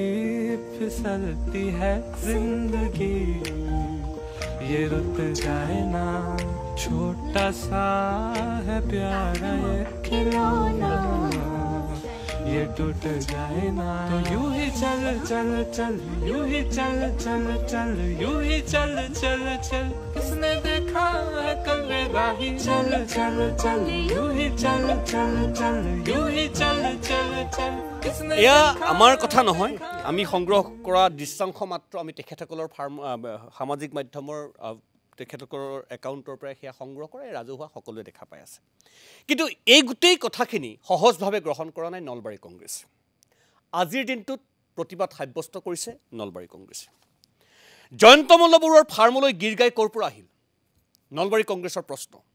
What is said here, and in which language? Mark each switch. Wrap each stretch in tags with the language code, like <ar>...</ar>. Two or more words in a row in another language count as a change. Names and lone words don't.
<hi>फिसलती है जिंदगी ये रुक जाए ना छोटा सा है प्यारा ये खिलौना ये टूट जाए ना तो यूं ही चल चल चल यूं ही चल चल चल यूं ही चल चल चल किसने देखा है कल राही चल चल चल यूं ही चल चल चल यूं ही चल चल चल</hi> <as>এয়া আমাৰ কথা নহয় আমি সংগ্ৰহ কৰা দৃশ্যাংশ মাত্ৰ আমি তেখেতসকলৰ ফাৰ্ম সামাজিক মাধ্যমৰ তেখেতসকলৰ একাউণ্টৰ পৰা সেয়া সংগ্ৰহ কৰে ৰাজহুৱা সকলোৱে দেখা পাই আছে কিন্তু এই গোটেই কথাখিনি সহজভাৱে গ্ৰহণ কৰা নাই নলবাৰী কংগ্ৰেছ আজিৰ দিনটোত প্ৰতিবাদ সাব্যস্ত কৰিছে নলবাৰী কংগ্ৰেছে জয়ন্ত মল্ল বৰুৱাৰ ফাৰ্মলৈ গীৰ গাই ক'ৰ পৰা আহিল নলবাৰী কংগ্ৰেছৰ প্ৰশ্ন</as>